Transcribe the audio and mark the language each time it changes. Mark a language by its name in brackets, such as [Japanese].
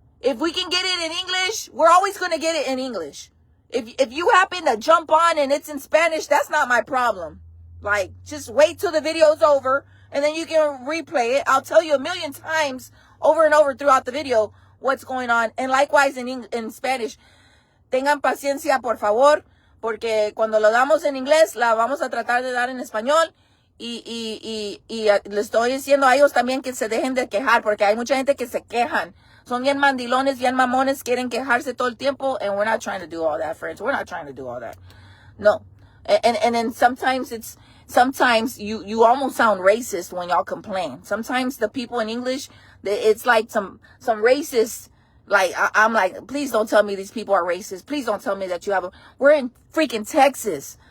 [English] If we can get it in English, we're always going to get it in English. If you happen to jump on and it's in Spanish, that's not my problem. Like, just wait till the video's over and then you can replay it. I'll tell you a million times over and over throughout the video what's going on. And likewise in Spanish. [Spanish] Tengan paciencia, por favor. Porque cuando lo damos en inglés, la vamos a tratar de dar en español. Y le estoy diciendo a ellos también que se dejen de quejar, porque hay mucha gente que se quejan. Son bien mandilones, bien mamones, quieren quejarse todo el tiempo. [English] And we're not trying to do all that, friends. We're not trying to do all that. No. And then sometimes you almost sound racist when y'all complain. Sometimes the people in English, it's like some racist. Like, I'm like, please don't tell me these people are racist. Please don't tell me that you have we're in freaking Texas.